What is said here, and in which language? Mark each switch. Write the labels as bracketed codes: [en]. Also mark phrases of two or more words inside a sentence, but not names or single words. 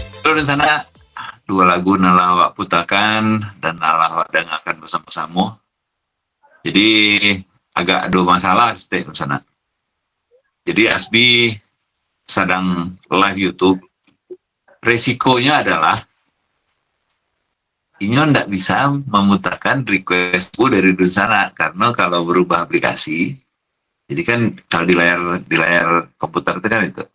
[min] Kalau di sana dua lagu nalah awak putakan dan nalah awak dengarkan bersama-sama. [id] Jadi agak ada masalah setiap di sana. Jadi Asbi sedang live YouTube. Resikonya adalah Inyo tidak bisa memutarkan requestku dari sana karena kalau berubah aplikasi, jadi kan kalau di layar komputer itu kan itu.